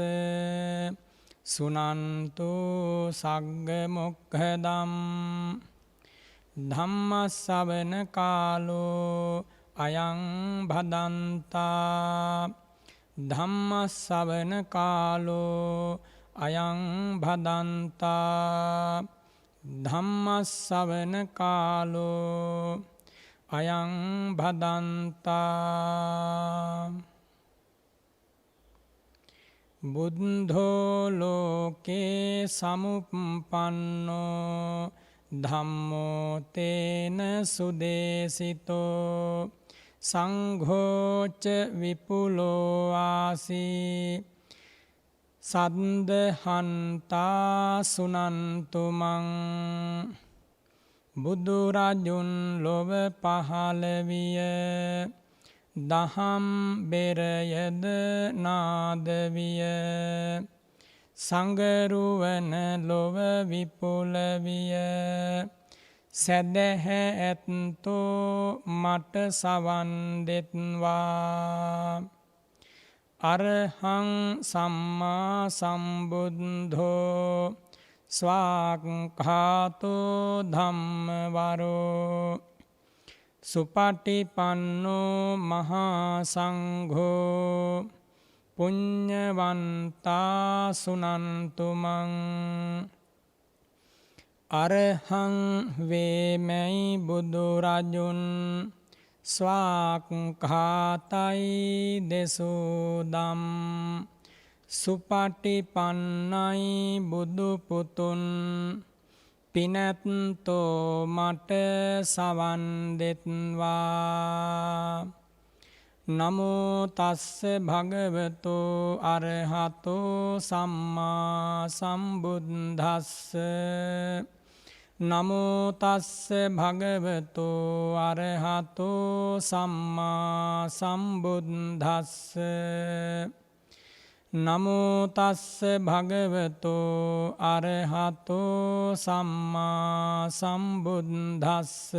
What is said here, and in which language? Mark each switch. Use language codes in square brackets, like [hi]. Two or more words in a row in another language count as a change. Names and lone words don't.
[pi] සුනන්තු සග්ග මොක්ඛදම් ධම්මස්සවන කාලෝ අයං භදන්තා ධම්මස්සවන කාලෝ අයං භදන්තා ධම්මස්සවන කාලෝ අයං භදන්තා බුද්ධෝ ලෝකේ සමුප්පන්නෝ ධම්මෝ තේන සුදේසිතෝ සංඝෝච විපුලෝ ආසී සද්දහන්තා සුනන්තුමං [si] බුදුරජුන් ලොව පහළ විය දහම් බෙරයද නාද විය සංගරුවන ලොව විපුල විය සැදැහැ ඇත්තෝ මට සවන් දෙත්වා [pi] අරහං සම්මා සම්බුද්ධෝ ස්වාක්ඛාතෝ ධම්මවරෝ සුපටිපන්නෝ මහා සංඝෝ පුඤ්ඤවන්තා සුනන්තුමං [si] අරහං වේමයි බුදුරජුන් ස්වාක්ඛාතයි දෙසෝදම් සුපටිපන්නයි බුදු පුතුන් පිනැත්තෝ මට සවන් දෙත්වා [pi] නමෝ තස්ස භගවතෝ අරහතෝ සම්මා සම්බුද්දස්ස නමෝ තස්ස භගවතෝ අරහතෝ සම්මා සම්බුද්දස්ස නමෝ තස්ස භගවතෝ අරහතෝ සම්මා සම්බුද්දස්ස